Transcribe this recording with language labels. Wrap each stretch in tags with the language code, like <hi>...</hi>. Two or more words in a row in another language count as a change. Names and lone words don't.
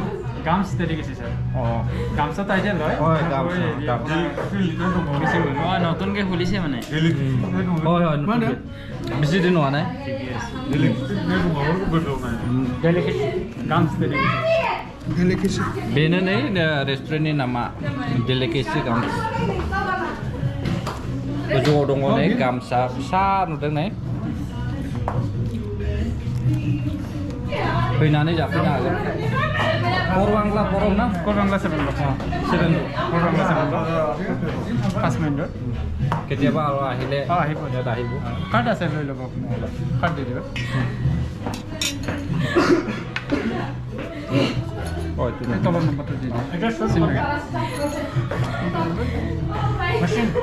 <as>গামছ ডেলিকেচি স্যার অঁ গামছা টাইটেল হয় হয় নতুনকৈ খুলিছে মানে হয় হয় বেছি দিন হোৱা নাই</as> <brx>गामस डेलिकेसी बेनो नै रेस्टुरेन्टनि नामा डेलिकेसी गाम्स गोजौआव दङ नै गामसा फिसा नुदों नै फैनानै जाफैनो हागोन खर बांला खरम ना खर बांला 7 खर बांला 7 5 मिनिट</brx> <as>কেতিয়াবা আৰু আহিলে আহিব ইয়াত আহিব কাৰ্ড আছে লৈ ল'ব আপুনি কাৰ্ড দি দিব হয় তুমি তলৰ নম্বৰটো দি দিম এটা চিম লাগে মেচিন</as>